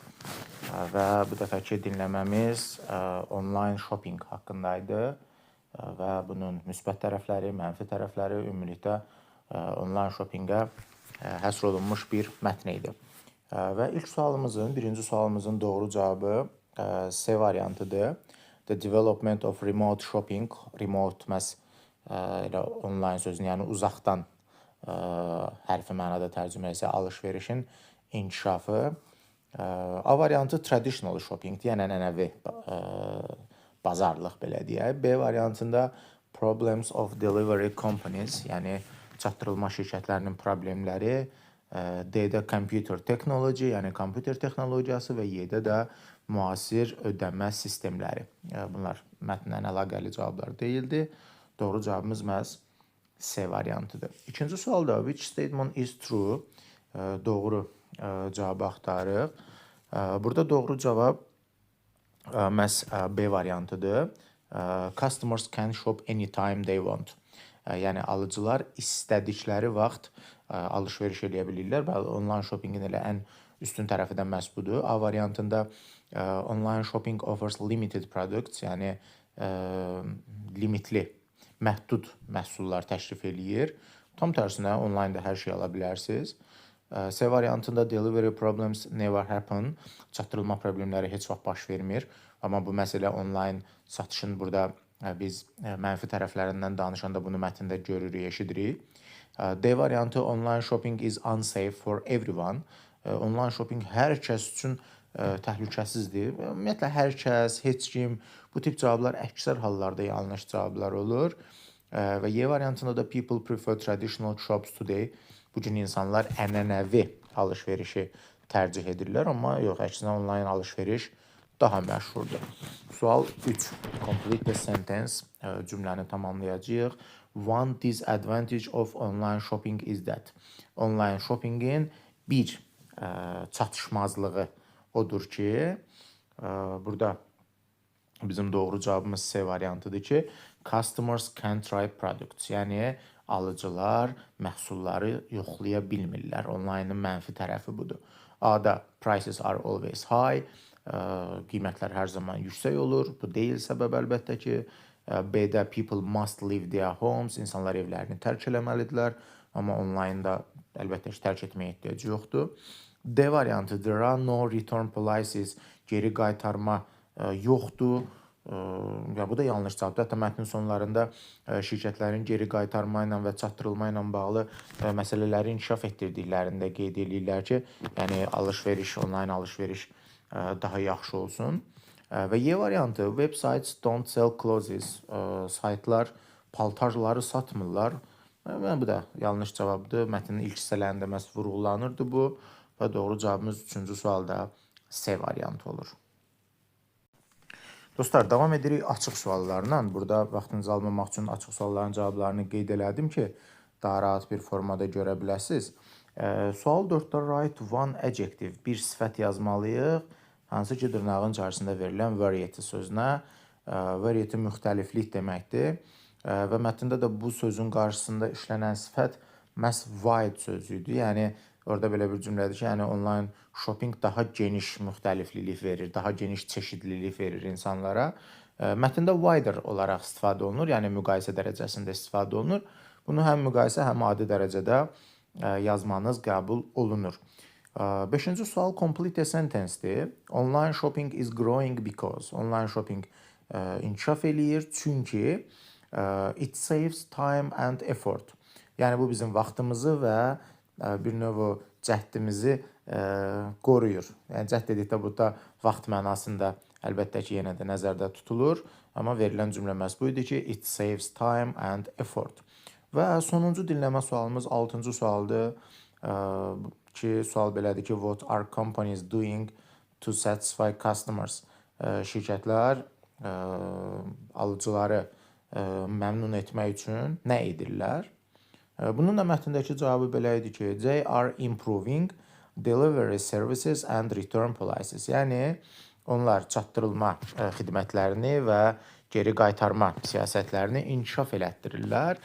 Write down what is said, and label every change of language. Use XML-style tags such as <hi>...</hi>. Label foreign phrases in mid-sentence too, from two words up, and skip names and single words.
<az>Və bu dəfəki dinləməmiz onlayn shopping haqqındaydı və bunun müsbət tərəfləri, mənfi tərəfləri, ümumilikdə onlayn shoppingə həsr olunmuş bir mətn idi. Və ilk sualımızın, birinci sualımızın doğru cavabı C variantıdır.</az> <en>The development of remote shopping, remote</en> <az>məhz elə onlayn sözünü, yəni uzaqdan hərfi mənada tərcümə etsə alış-verişin inkişafı. A variantı</az> <en>traditional shoppingdir,</en> <az>yəni ənənəvi bazarlıq belə deyək. B variantında</az> <en>problems of delivery companies,</en> <az>yəni çatdırılma şirkətlərinin problemləri. D-də</az> <en>computer technology,</en> <az>yəni kompüter texnologiyası və Y-də də müasir ödəmə sistemləri. Bunlar mətnlə əlaqəli cavablar deyildi. Doğru cavabımız məhz C variantıdır. İkinci sualda</az> <en>which statement is true?</en> <az>Doğru cavabı axtarırıq. Burada doğru cavab məhz B variantıdır.</az> <en>Customers can shop anytime they want.</en> <az>Yəni alıcılar istədikləri vaxt alış-veriş edə bilirlər. Onlayn shoppingin elə ən üstün tərəfi də məhz budur. A variantında</az> <en>online shopping offers limited products,</en> <az>yəni limitli, məhdud məhsullar təklif eləyir. Tam tərsinə onlaynda hər şey ala bilərsiniz. C variantında</az> <en>delivery problems never happen.</en> <az>Çatdırılma problemləri heç vaxt baş vermir. Amma bu məsələ onlayn satışın burada biz mənfi tərəflərindən danışanda bunu mətndə görürük, eşidirik. D variantı</az> <en>online shopping is unsafe for everyone. Online shopping</en> <az>hər kəs üçün təhlükəsizdir. Ümumiyyətlə hər kəs, heç kim, bu tip cavablar əksər hallarda yanlış cavablar olur. Və Y variantında da</az> <en>people prefer traditional shops today.</en> <az>Bu gün insanlar ənənəvi alış-verişi tərcih edirlər, amma yox, əksinə onlayn alış-veriş daha məşhurdur. Sual 3.</az> <en>Complete the sentence.</en> <az>Cümləni tamamlayacağıq.</az> <en>One disadvantage of online shopping is that. Online shoppingin</en> <az>bir çatışmazlığı odur ki, burada bizim doğru cavabımız C variantıdır ki,</az> <en>customers can try products.</en> <az>Yəni alıcılar məhsulları yoxlaya bilmirlər. Onlaynın mənfi tərəfi budur.</az> <en>A-da prices are always high.</en> <az>Qiymətlər hər zaman yüksək olur. Bu deyil səbəb əlbəttə ki.</az> <en>B-də people must leave their homes.</en> <az>İnsanlar evlərini tərk eləməlidirlər. Amma onlaynda əlbəttə ki, tərk etməyə ehtiyacı yoxdur. D variantı</az> <en>there are no return policies.</en> <az>Geri qaytarma yoxdur. Bu da yanlış cavabdır. Hətta mətnin sonlarında şirkətlərin geri qaytarma ilə və çatdırılma ilə bağlı məsələləri inkişaf etdirdiklərində qeyd edirlər ki, yəni alış-veriş, onlayn alış-veriş daha yaxşı olsun. Və Y variantı</az> <en>websites don't sell clothes.</en> <az>Saytlar paltarları satmırlar. Bu da yanlış cavabdır. Mətnin ilk hissələrində məhz vurğulanırdı bu və doğru cavabımız 3-cü sualda C variantı olur. Dostlar, davam edirik açıq suallarla. Burada vaxtınızı almamaq üçün açıq sualların cavablarını qeyd elədim ki, daha rahat bir formada görə biləsiniz. Sual 4-də</az> <en>write one adjective.</en> <az>Bir sifət yazmalıyıq. Hansı ki, dırnağın içərisində verilən variety sözünə. Variety müxtəliflik deməkdir. Və mətndə də bu sözün qarşısında işlənən sifət məhz wide sözüydür. Yəni, orada belə bir cümlədir ki, yəni onlayn shopping daha geniş müxtəliflilik verir, daha geniş çeşidlilik verir insanlara. Mətndə wider olaraq istifadə olunur, yəni müqayisə dərəcəsində istifadə olunur. Bunu həm müqayisə, həm adi dərəcədə yazmanız qəbul olunur. 5-ci sual</az> <en>complete a sentence-dir. Online shopping is growing because. Online shopping</en> <az>inkişaf eləyir, çünki</az> <en>it saves time and effort.</en> <az>Yəni, bu bizim vaxtımızı və bir növ cəhdimizi qoruyur. Yəni, cəhd dedikdə burada vaxt mənasında əlbəttə ki, yenə də nəzərdə tutulur. Amma verilən cümlə məhz bu idi ki,</az> <en>it saves time and effort.</en> <az>Və sonuncu dinləmə sualımız 6-cı sualdır ki, sual belədir ki,</az> <en>what are companies doing to satisfy customers?</en> <az>Şirkətlər alıcıları məmnun etmək üçün nə edirlər? Bunun da mətndəki cavabı belə idi ki,</az> <en>they are improving delivery services and return policies.</en> <az>Yəni, onlar çatdırılma xidmətlərini və geri qaytarma siyasətlərini inkişaf elətdirirlər.</az>